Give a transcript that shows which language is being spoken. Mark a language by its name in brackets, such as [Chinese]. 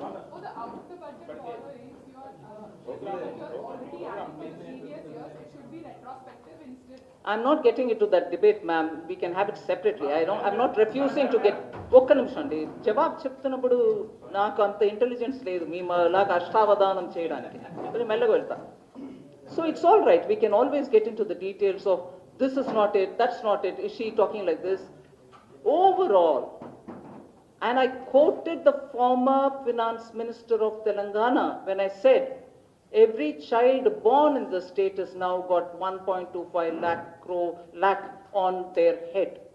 [English] For the out of the budget borrowings, you are already adding for the previous years. It should be retrospective instead. I'm not getting into that debate, ma'am. We can have it separately. I'm not refusing to get. [Telugu] ఒక్క నిమిషం అండి, జవాబు చెప్తున్నప్పుడు నాకు అంత intelligence లేదు మీ లాగా అష్టావధానం చేయడానికి. మెల్లగా వెళ్తా. [English] So it's all right. We can always get into the details of this is not it, that's not it. Is she talking like this? Overall, and I quoted the former finance minister of Telangana when I said, every child born in the state has now got 1.25 lakh on their head.